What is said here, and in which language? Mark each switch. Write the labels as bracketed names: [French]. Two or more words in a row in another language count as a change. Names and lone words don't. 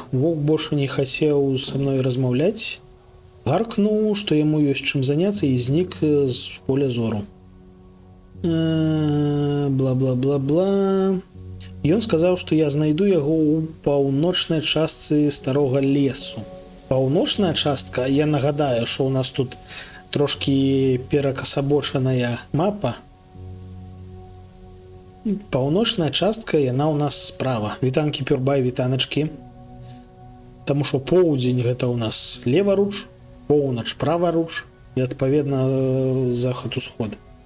[Belarusian] Воўк больше не хацеў са мной размаўляць. Гаркнуў, што яму ёсць чым заняцца, і знік з поля зору. Бла-бла-бла-бла. Ён сказаў, што я знайду яго ў паўночнай частцы старога лесу. Паўночная частка, я нагадаю, що у нас тут трошки перакасабочаная мапа. Паўночная частка, яна у нас справа. Вітанкі, Пюрбай, вітаначкі. Таму што поўдзень гэта у нас леваруч, поўнач праваруч і адпаведна захад-усход.